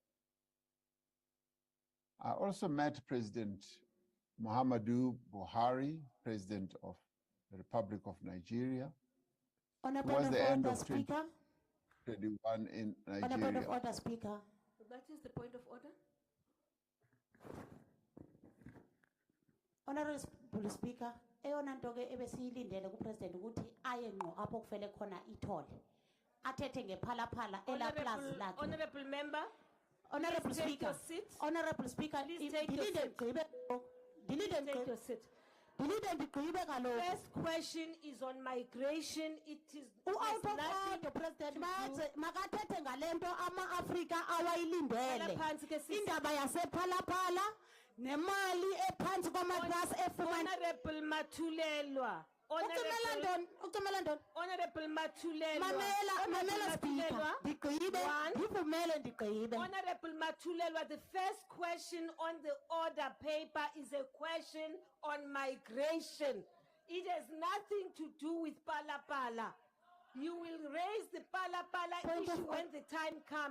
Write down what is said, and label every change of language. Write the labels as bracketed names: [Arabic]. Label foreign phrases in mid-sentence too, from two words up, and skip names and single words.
[English] I also met President Muhammadu Buhari, President of the Republic of Nigeria, towards the end of 2021 in Nigeria. Order, Speaker. That is the point of order. Honorable Speaker, [Xhosa] eyona nto ke ebesiyilindele kupresident ukuthi aye ngqo apho kufele khona ithole athethe ngephalaphala elaplazi lakhe. [English] Honorable member, Honorable please take Speaker, your seat. Honorable Speaker, Please take your seat. Take your seat. First question is on migration. It is out of order, President. [Xhosa] Makathethe ngalento ama-Afrika awayilindele. Indaba yasephalaphala nemali ephansi kwamatrasi efumana. Honorable Matulelwa. Honorable Matulelwa. Mamela Speaker. [English] Honorable Matulelwa, the first question on the order paper is a question on migration. It has nothing to do with Palapala. You will raise the Palapala issue when the time comes.